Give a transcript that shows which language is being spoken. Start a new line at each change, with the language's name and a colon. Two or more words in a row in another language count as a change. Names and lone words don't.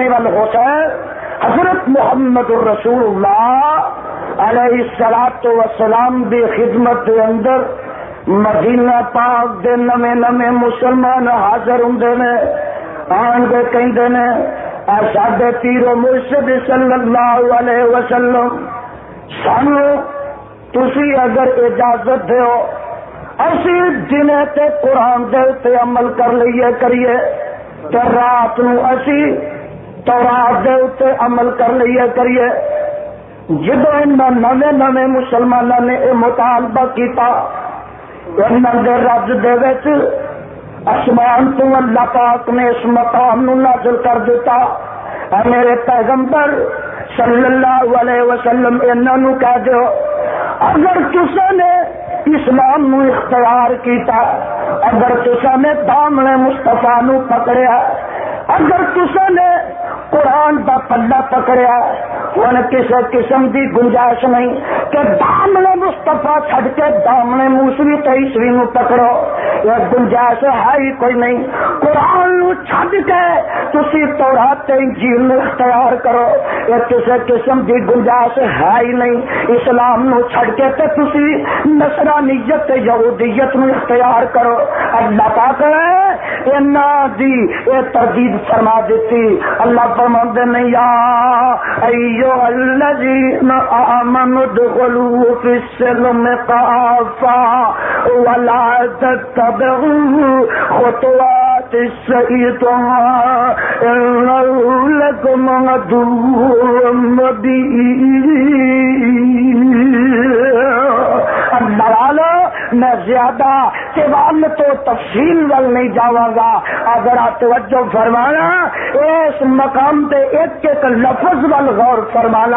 Punjabi: والحسین حضرت محمد الرسول اللہ
Arabic: علیہ الصلوۃ والسلام
Punjabi: دی خدمت دے اندر مدینہ پاک دے نویں نویں مسلمان حاضر ہوندے نے، آن کے کہندے نے اے ساڈے پیر و مرشد
Arabic: صلی اللہ علیہ وسلم
Punjabi: سانو تسی اگر اجازت دیو اسی دنے تے قرآن دے تے عمل کر لئیے کریے تے رات نو اسی تورات دے تے عمل کر لئیے کریے۔ جدو انہاں نویں نویں مسلمانوں نے یہ مطالبہ کیتا انہاں دے رج دے وچ آسمان تو اللہ پاک نے اس مقام نو نازل کر دیتا، اے میرے پیغمبر
Arabic: صلی اللہ علیہ وسلم
Punjabi: انہاں نو کہہ دیو اگر تساں نے اسلام نو اختیار کیتا، اگر تساں نے دامن مصطفیٰ نو پکڑیا، اگر تساں نے قرآن دا پلہ پکڑیا، ہن
Urdu: کسی قسم کی گنجائش نہیں
Punjabi: کہ دامن مصطفیٰ چھڈ کے دامن موسوی تے عیسوی نو پکڑو، یہ گنجائش ہے ہی کوئی نہیں۔ قرآن نو چھڈ کے تسی تورات تے انجیل نو اختیار کرو،
Urdu: یہ کسی قسم کی گنجائش ہے ہی نہیں۔
Punjabi: اسلام نو چھڈ کے تے تسی نصرانیت تے یہودیت نو اختیار کرو۔ اللہ پاک نے انہاں دی یہ تردید فرما دیتی۔ اللہ فرماندے نے
Arabic: یا ایھا الذین آمنوا ادخلوا فی السلم کافۃ ولا تتبعوا خطوات الشیطان انہ لکم عدو مبین۔
Punjabi: اللہ والا میں زیادہ سوال تو تفصیل وال نہیں جاواں گا، اگر آپ توجہ فرمانا اس مقام پہ ایک ایک لفظ وال غور فرمانا۔